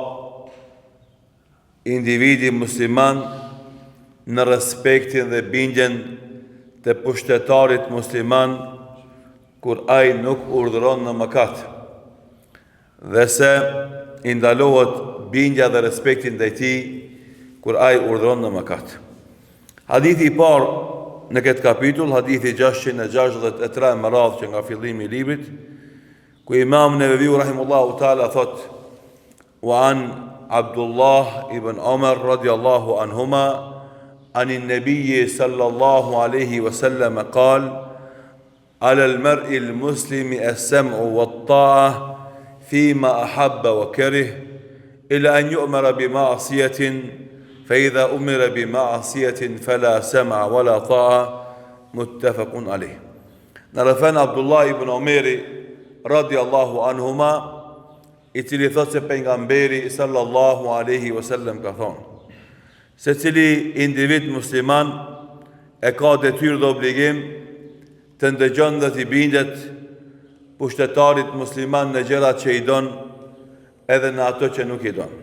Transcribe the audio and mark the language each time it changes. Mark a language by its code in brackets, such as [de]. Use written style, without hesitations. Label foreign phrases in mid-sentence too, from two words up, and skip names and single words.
[sq] individi musliman në respektin dhe bindjen të pushtetarit musliman kur ai nuk urdhëron në mëkat, dhe se i ndalohet bindja dhe respektin ndaj tij kur ai urdhëron në mëkat. Hadithi i parë në këtë kapitull, hadithi 663 me radhë që nga fillimi i librit, ku Imam Neveviu [ar] رحمه الله تعالى [sq] thot: [ar] "وعن عبد الله بن عمر رضي الله عنهما عن النبي صلى الله عليه وسلم قال على المرء المسلم السمع والطاعة فيما أحب وكره إلا أن يؤمر بمعصية فإذا أمر بمعصية فلا سمع ولا طاعة متفق عليه." [sq] Nërëfen Abdullah ibn Omeri [ar] رضي الله عنهما, [sq] i cili thot se pejgamberi [ar] صلى الله عليه وسلم [sq] ka thonë: se cili individ musliman e ka detyrë dhe obligim të ndëgjon dhe t'i bindet pushtetarit musliman në gjërat që i don edhe në ato që nuk i don.